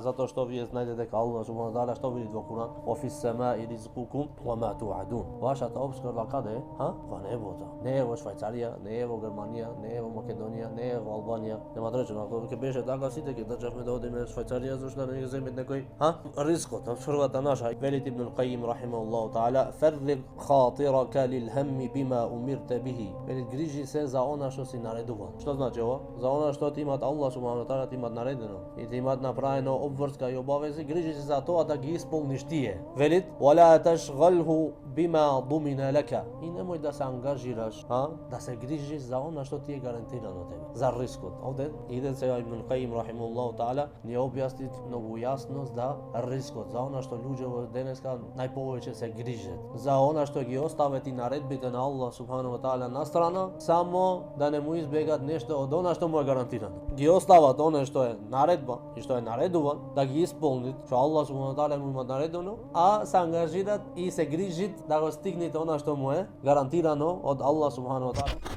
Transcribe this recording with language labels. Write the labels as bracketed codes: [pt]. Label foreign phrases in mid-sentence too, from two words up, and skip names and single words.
[bs] zato što vi znajte ka [ar] الله سبحانه وتعالى [bs] što vidite u Kur'an, [ar] وفي السماء رزقكم وما توعدون. [mk] Вашата обскрба каде е? Во небото. Не е во Швајцарија, не е во Германија, не е во Македонија, не е во Албанија. Нема да речем, ако ќе беше така сите ќе државме да одиме во Швајцарија, зашто да не ги земет некој, рискот, обскрбата наша. [ar] Вели Ибн Алкаим رحمه الله تعالى فرغ خاطرك للهم بما أمرت به. [mk] Вели грижи се за она што си наредуван. Што значи ова? За она што ти имат [ar] الله سبحانه وتعالى [mk] ти имат наредено и ти имат направено обврска и обавези, грижи се за тоа да ги исполниш тие. Велит, [ar] ولا تشغله بما ضمن لك. [mk] И немој да се ангажираш, да се грижиш за она што ти е гарантирано тебе, за рискот. Овде иде сега Ибн Каим [ar] رحمه الله تعالى [mk] ни објасни многу јасно за рискот, за она што луѓето денеска најповеќе се грижат, за она што ги остават и наредбите на [ar] الله سبحانه وتعالى [mk] на страна, само да не му избегат нешто од она што му е гарантирано. Ги остават она што е наредба и што е наредуван, да ги исполнит што [ar] الله سبحانه وتعالى [mk] му има наредено, а се ангажират и се грижат да го стигнете она што му е гарантирано од [ar] الله سبحانه وتعالى.